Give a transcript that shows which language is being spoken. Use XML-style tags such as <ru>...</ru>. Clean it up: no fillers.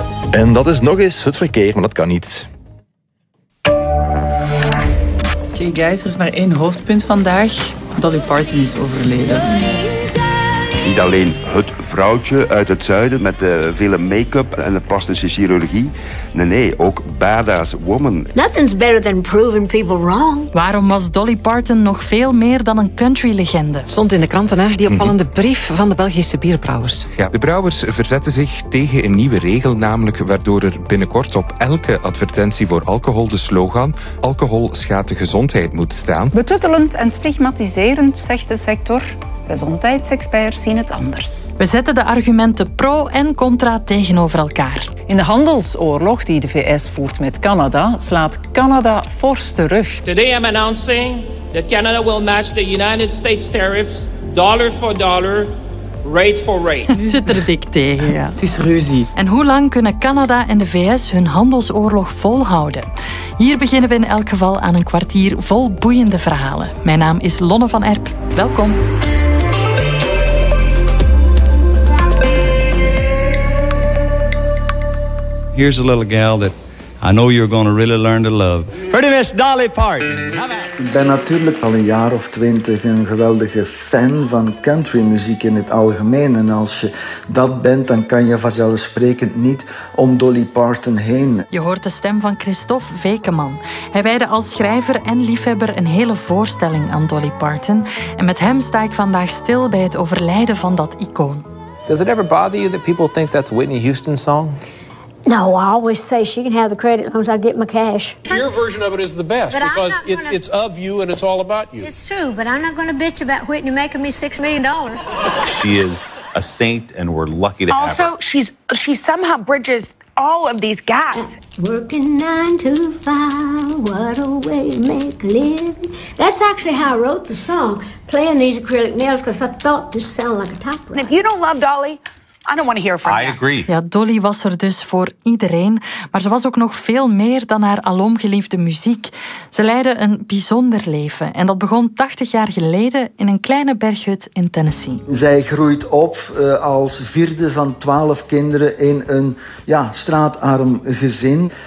<nl>En dat is nog eens het verkeer, maar dat kan niet. Oké, guys, er is maar één hoofdpunt vandaag. Dolly Parton is overleden. Niet alleen het vrouwtje uit het zuiden met de vele make-up en de plastische chirurgie. Nee, ook badass woman.</nl> <en>Nothing's better than proving people wrong.</en> <nl>Waarom was Dolly Parton nog veel meer dan een country-legende? Stond in de kranten, hè, die opvallende brief van de Belgische bierbrouwers. Ja, de brouwers verzetten zich tegen een nieuwe regel, namelijk waardoor er binnenkort op elke advertentie voor alcohol de slogan alcohol schaadt de gezondheid moet staan. Betuttelend en stigmatiserend, zegt de sector. Gezondheidsexperts zien het anders. We zetten de argumenten pro en contra tegenover elkaar. In de handelsoorlog die de VS voert met Canada, slaat Canada fors terug.</nl> <en>Today I'm announcing that Canada will match the United States tariffs dollar for dollar, rate for rate.</en> <nl>Het zit er dik tegen, ja. Het is ruzie. En hoe lang kunnen Canada en de VS hun handelsoorlog volhouden? Hier beginnen we in elk geval aan een kwartier vol boeiende verhalen. Mijn naam is Lonne van Erp. Welkom.</nl> <en>Here's a little gal that I know you're gonna really learn to love. Pretty Miss Dolly Parton.</en> <nl>Ik ben natuurlijk al een jaar of 20 een geweldige fan van country muziek in het algemeen. En als je dat bent, dan kan je vanzelfsprekend niet om Dolly Parton heen. Je hoort de stem van Christophe Vekeman. Hij wijde als schrijver en liefhebber een hele voorstelling aan Dolly Parton. En met hem sta ik vandaag stil bij het overlijden van dat icoon.</nl> <en>Does it ever bother you that people think that's Whitney Houston's song? No, I always say she can have the credit as long as I get my cash. Your version of it is the best, but because it's of you and it's all about you. It's true, but I'm not going to bitch about Whitney making me $6 million. She is a saint and we're lucky to also, have her. Also, she somehow bridges all of these gaps. Working 9 to 5, what a way to make a living. That's actually how I wrote the song, playing these acrylic nails, because I thought this sounded like a typewriter. And if you don't love Dolly, I don't want to hear from you. I agree.</en> <nl>Ja, Dolly was er dus voor iedereen. Maar ze was ook nog veel meer dan haar alomgeliefde muziek. Ze leidde een bijzonder leven. En dat begon 80 jaar geleden in een kleine berghut in Tennessee. Zij groeit op als vierde van 12 kinderen in een straatarm gezin.</nl>